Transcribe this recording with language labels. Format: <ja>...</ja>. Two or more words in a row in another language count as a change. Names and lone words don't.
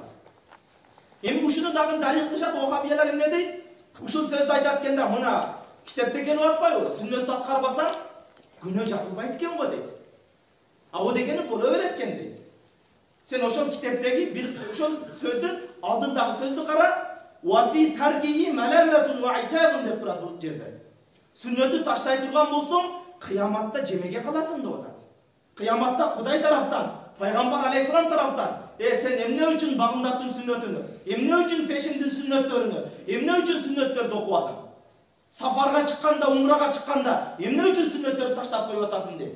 <ky>Эми ушуну дагы далил кылышат вахабиялар эмне дейт? Ушул сөздү айтат экенде, мына китепте келип атпайбы? Сүннөттү аткарбасаң günö жазылбайт экен го дейт. А о дегени боло берет экен дейт. Sen ошол китептеги бир ошол сөздүн алдындагы сөздү кара.</ky> <ar>وفي تركه ملامة وعتاب</ar> <ky>деп турат бул жерде. Сүннөттү таштай турган болсоң, кыяматта жемеге каласың деп атат. Кыяматта Кудай тараптан, пайгамбар алейхиссалам тараптан, сен эмне үчүн багымдаттың сүннөтүнү, эмне үчүн пешимдин сүннөттөрүнү, эмне үчүн сүннөттөрдү окубадың? Сафарга чыкканда, умрага чыкканда, эмне үчүн сүннөттөрдү таштап коюп атасың деп.</ky>